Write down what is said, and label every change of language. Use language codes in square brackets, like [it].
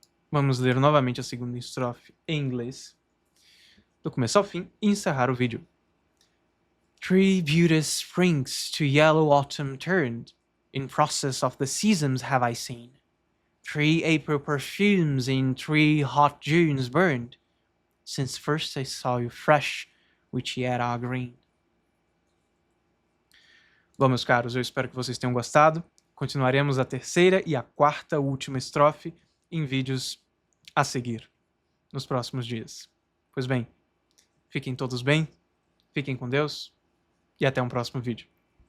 [pt] Vamos ler novamente a segunda estrofe em inglês, do começo ao fim, e encerrar o vídeo. [en] 3 beauteous springs to yellow autumn turned, in process of the seasons have I seen. 3 April perfumes in 3 hot Junes burned, since first I saw you fresh, which yet are green. [pt] Bom, meus caros, eu espero que vocês tenham gostado. Continuaremos a terceira e a quarta última estrofe em vídeos a seguir, nos próximos dias. Pois bem, fiquem todos bem, fiquem com Deus e até um próximo vídeo.